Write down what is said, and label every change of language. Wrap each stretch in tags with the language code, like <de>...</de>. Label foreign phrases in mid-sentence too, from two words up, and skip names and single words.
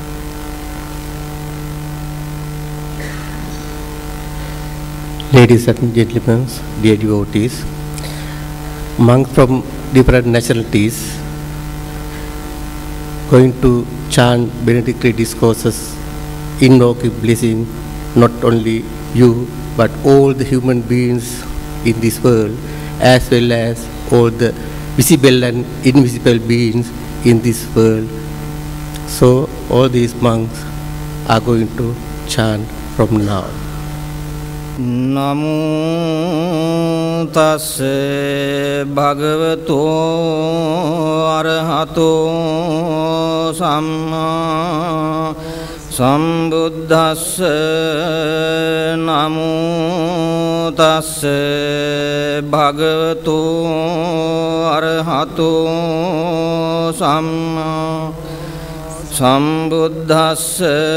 <en>Ladies and gentlemen, dear devotees, monks from different nationalities going to chant benedictory discourses, invoking blessing not only you but all the human beings in this world, as well as all the visible and invisible beings in this world. So all these monks are going to chant from now.</en> <pi>Namo tassa bhagavato arahato samma sambuddhassa. Namo tassa bhagavato arahato samma sambuddhassa.</pi>